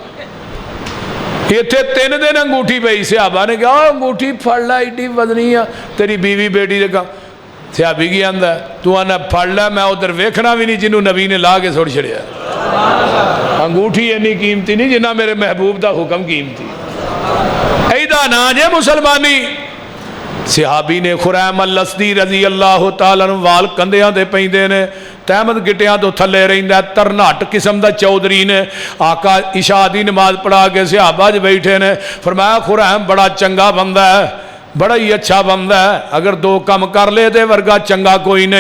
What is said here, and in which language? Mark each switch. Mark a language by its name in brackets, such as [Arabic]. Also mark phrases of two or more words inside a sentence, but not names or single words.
[Punjabi] اتھے 3 دن انگوٹھی پئی، صحابہ نے کہا انگوٹھی پھڑ لا ایڈی وزنی آ، تیری بیوی بیٹی نے کہا. صحابی کی آندا تو آنا پھڑ لا، میں اودھر ویکھنا بھی نہیں جنہوں نبی نے لا کے سٹ چھڈیا. انگوٹھی انی قیمتی نہیں جنا میرے محبوب کا حکم قیمتی. ایدا نا جے مسلمانی۔ صحابی نے خریم الاسدی [Arabic] رضي الله تعالى عنه [Punjabi] وال کندھیاں تے پیندے نے، تہمد گٹیاں توں تھلے رہندا، ترناٹ قسم کا چوہدری نے. آقا عشاء دی نماز پڑھا کے صحابہ چ بیٹھے نے، فرمایا خریم بڑا چنگا بندہ ہے، بڑا ہی اچھا بندہ ہے، اگر 2 کام کر لے تے ورگا چنگا کوئی نہیں.